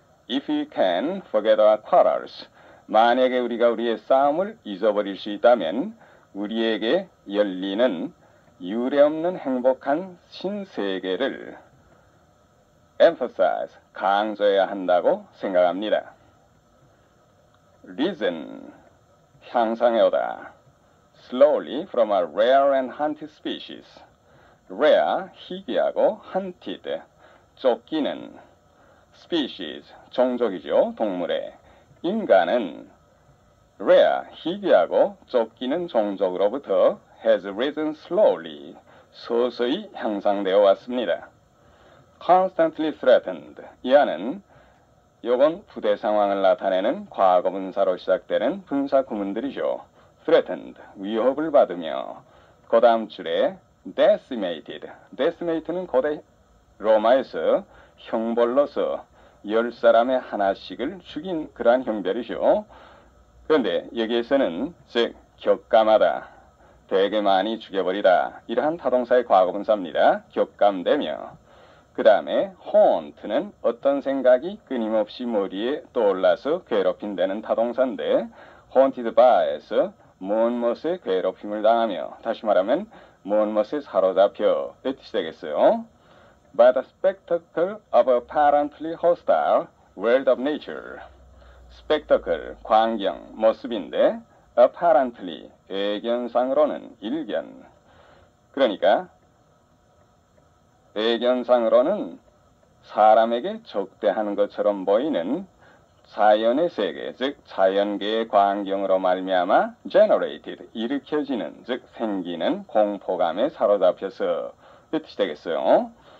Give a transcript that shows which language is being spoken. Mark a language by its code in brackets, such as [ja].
[en] If we can forget our quarrels, [ko] 만약에 우리가 우리의 싸움을 잊어버릴 수 있다면 우리에게 열리는 유례없는 행복한 신세계를 emphasize, 강조해야 한다고 생각합니다. [en] Risen, [ko] 향상해오다. [en] Slowly from a rare and hunted species. [ko] Rare, 희귀하고 hunted, 쫓기는 species, 종족이죠. 동물의. 인간은 rare, 희귀하고 쫓기는 종족으로부터 [en] has risen slowly, [ko] 서서히 향상되어 왔습니다. [en] constantly threatened, [ko] 이 안은 요건 부대 상황을 나타내는 과거분사로 시작되는 분사 구문들이죠. threatened, 위협을 받으며 그 다음 줄에 decimated, decimate는 고대 로마에서 형벌로서 10사람의 하나씩을 죽인 그러한 형별이죠. 그런데 여기에서는 즉 격감하다, 되게 많이 죽여버리다, 이러한 타동사의 과거분사입니다. 격감되며 그 다음에 haunt는 어떤 생각이 끊임없이 머리에 떠올라서 괴롭힌다는 타동사인데 [en] haunted by [ko] 에서 무엇무엇에 괴롭힘을 당하며, 다시 말하면 무엇무엇에 사로잡혀 이 뜻이 되겠어요. [en] By the spectacle of a apparently hostile world of nature. [ko] spectacle, 광경, 모습인데 apparently, 외견상으로는 일견. 그러니까 외견상으로는 사람에게 적대하는 것처럼 보이는 자연의 세계, 즉 자연계의 광경으로 말미암아 generated, 일으켜지는, 즉 생기는 공포감에 사로잡혀서 이 뜻이 되겠어요.